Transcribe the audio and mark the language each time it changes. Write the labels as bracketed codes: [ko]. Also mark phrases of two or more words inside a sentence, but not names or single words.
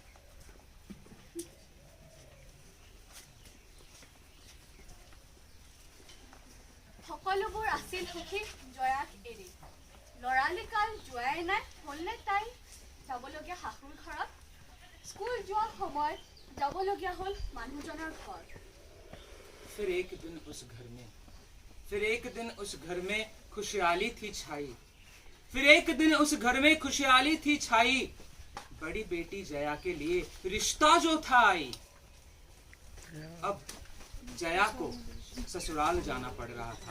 [as] সকলোবোৰ আছিল সুখী জয়াক এৰি। লৰালিকাল যোৱাই নাই, হ'লনে তাই যাবলগীয়া শাহুৰ ঘৰত। স্কুল যোৱাৰ সময়ত যাবলগীয়া হ'ল মানুহজনৰ ঘৰ। [hi] फिर एक दिन उस घर में खुशहाली थी छाई। बड़ी बेटी जया के लिए रिश्ता जो था आई। अब जया को ससुराल जाना पड़ रहा था।